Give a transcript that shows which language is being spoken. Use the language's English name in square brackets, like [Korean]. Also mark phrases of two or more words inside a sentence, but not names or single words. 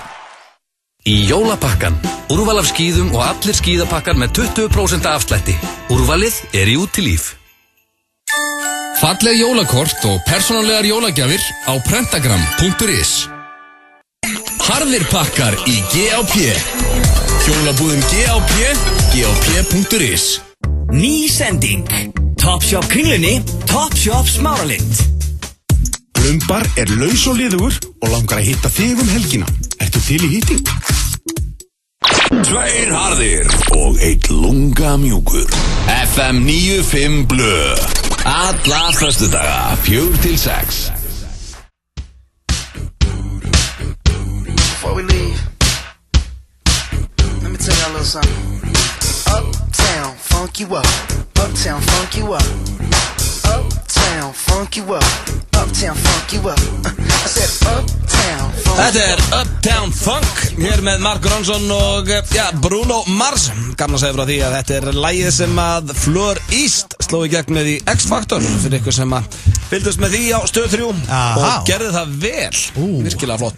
[Icelandic] Í jólapakkan, úrval af skíðum og allir skíðapakkar með 20% afslætti. Úrvalið í Útilíf. Falleg jólakort og persónulegar jólagjafir á prentagram.is. Harðir pakkar í G.A.P. Hjólabúðum G.A.P. G.A.P.is. Ný sending. Topshop Kringlunni, Topshop Smáralind. Blumbar laus og liðugur og langar að hitta þig helgina. Ertu til í hitting? 2 harðir og 1 lunga mjúkur. FM 95 Blö. Alla föstudaga 4-6. [English] Before we leave, let me tell y'all a little something. Uptown, funk you up. Uptown, funk you up. Uptown, funk you up. Uptown, funk you up. I said uptown, funk. [Icelandic] Þetta Uptown Funk hér með Mark Ronson og Bruno Mars. Gamla segja frá því að þetta lagið sem að Fleur East sló í gegn með í X-Factor fyrir ykkur sem að fylgdust með því á Stöð 3 og gerði það vel. Virkilega flott.